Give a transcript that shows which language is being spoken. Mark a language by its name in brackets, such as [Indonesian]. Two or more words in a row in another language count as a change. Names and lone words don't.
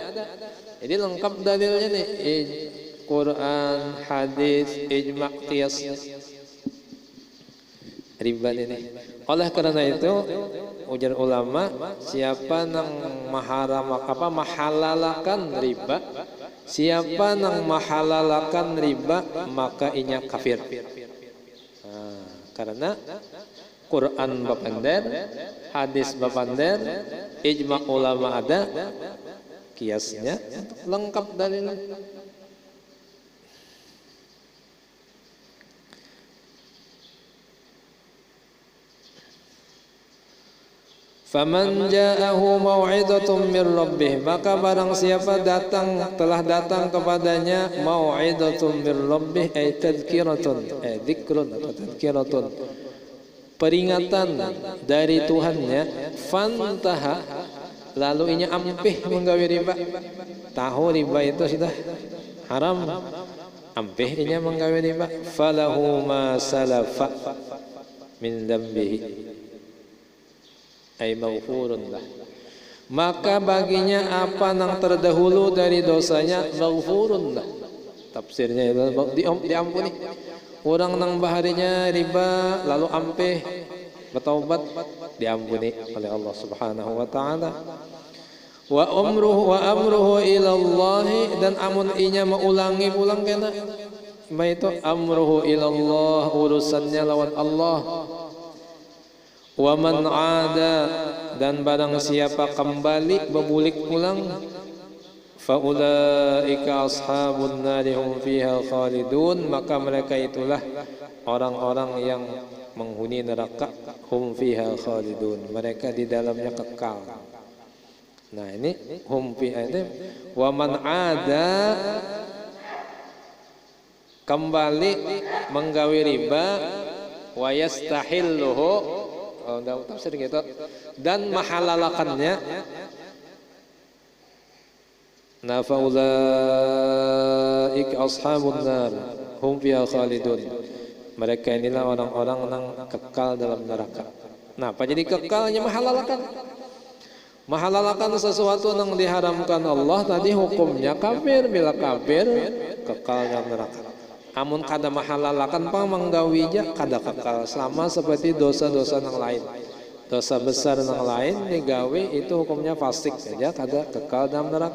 [Banjar] Jadi lengkap dalilnya nih, Quran, hadis, ijma', qiyas, riba ini. Oleh karena itu ujar ulama, siapa yang mahalalakan riba, siapa yang mahalalakan riba, maka inya kafir. Nah, karena Quran bapander, hadis bapander, ijma' ulama ada, kiasnya lengkap dalil. [Arabic] فمن جاءه موعظة من ربه, [Banjar] maka barang siapa telah datang kepadanya [Arabic] موعظة من ربه، أي تذكرة، ذكر [Banjar] atau tadhkiratun, peringatan dari Tuhannya, fantaha, lalu inya ampih menggawi riba. Tahu riba itu sudah haram, ampih inya menggawi riba, [Arabic] فله ما سلف من ذنبه أي مغفور له, [Banjar] maka baginya apa yang terdahulu dari dosanya, [Arabic] مغفور له. [Banjar] Tafsirnya itu diampuni. Orang nang baharinya riba lalu ampeh bertaubat, diampuni oleh Allah [Arabic] سبحانه وتعالى. وأمره إلى الله, [Banjar] dan amun inya mengulangi pulang kena itu [Arabic] أمره إلى الله, [Banjar] urusannya lawan Allah. [Arabic] ومن عاد, [Banjar] dan barang siapa kembali berbulik pulang, [Arabic] فأولئك أصحاب النار هم فيها خالدون, [Banjar] maka mereka itulah orang-orang yang menghuni neraka, [Arabic] هم فيها خالدون, [Banjar] mereka di dalamnya kekal. Nah ini [Arabic] هم في [Banjar] ini [Arabic] ومن عاد [Banjar] kembali menggawi riba [Arabic] ويستحله [Banjar] tafsir gitu dan mahalalakannya. [Arabic] نه فأولئك أصحاب النار هم فيها خالدون. [Banjar] Mereka inilah orang-orang yang kekal dalam neraka. Nah apa jadi kekalnya mahalalakan? Mahalalakan sesuatu yang diharamkan Allah tadi hukumnya kafir, bila kafir kekal dalam neraka. Amun kada mahalalakan pang manggawija kada kekal sama seperti dosa-dosa yang lain. Dosa besar yang lain digawe itu hukumnya fasik saja kada kekal dalam neraka.